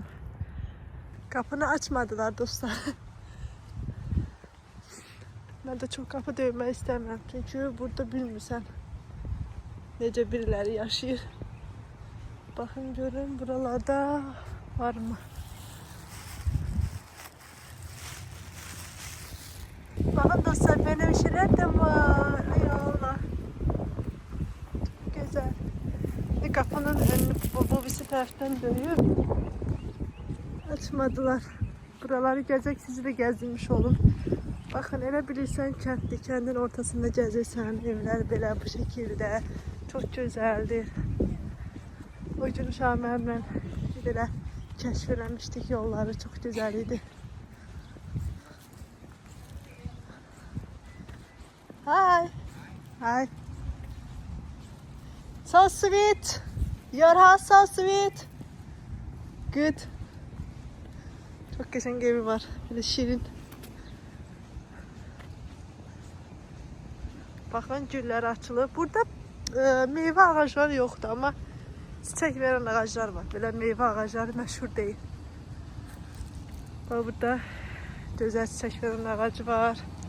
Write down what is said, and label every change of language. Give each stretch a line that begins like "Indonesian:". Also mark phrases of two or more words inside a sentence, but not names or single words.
Azerbaijani: Qapını açmadılar dostlar. Mən də çox qapı döymək istəmirəm. Çünki burada bilmirsən necə biriləri yaşayır. Baxın, görün, buralarda varmı?
Turkish: Bakın dostlar, benim şeyler de var. Ay Allah. Çok güzel.
Azerbaijani: Kapının önünü bu birisi tərəfdən döyüb. Açmadılar. Buraları gəzək, sizi də gəzdirmiş olun. Baxın, elə bilirsən kənddir. Kəndin ortasında gəzirsən. Evlər belə bu şəkildə. Çox gözəldir. O gün uşaq mənimlə belə kəşf eləmişdik yolları. Çox gözəl idi. Hi.
English: So sweet. Your house so sweet. Good.
Turkish: Çok güzel evi var. Böyle şirin. Bakın,
Azerbaijani: güllər açılıb. Burada meyvə ağacları yoxdur, amma çiçək verən ağaclar var. Belə meyvə ağacları məşhur deyil. Burada gözəl çiçək verən ağacı var.